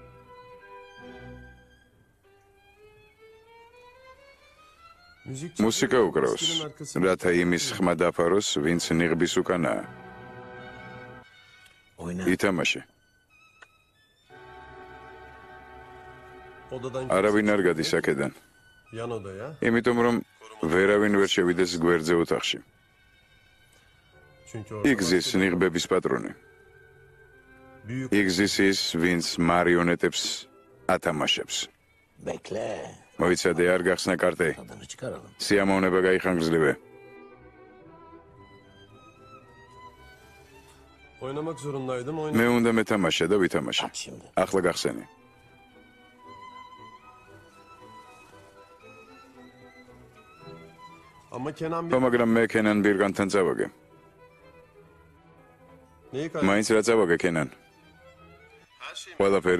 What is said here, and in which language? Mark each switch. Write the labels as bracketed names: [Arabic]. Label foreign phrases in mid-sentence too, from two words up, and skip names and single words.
[Georgian] მუსიკა უკრავს, რათა იმის ხმა დაფაროს, ვინც ნიღბის უკანაა. ითამაშე. არავინ არ გადის აქედან. [Turkish] Yan odaya. [Georgian] იმიტომ რომ ვერავინ ვერ შევიდეს გვერდზე ოთახში. [Turkish] Çünkü [Georgian] იქ ზის ნიღბების პატრონი. [Turkish] büyük [Georgian] იქ ზის ის, ვინც მარიონეტებს ათამაშებს. მოიცადე, არ გახსნა კარტე. სიამოვნება გაიხანგრძლივე. [Turkish] oynamak zorundaydım. [Georgian] მე უნდა მეთამაშე და ვითამაშე. ახლა გახსენი. [Turkish] Ama Kenan [Georgian] ხო, მაგრამ მე კენან ბირგანთან წავაგე. [Turkish] neyi [Georgian] მაინც რა წავაგე კენან? ყველაფერი?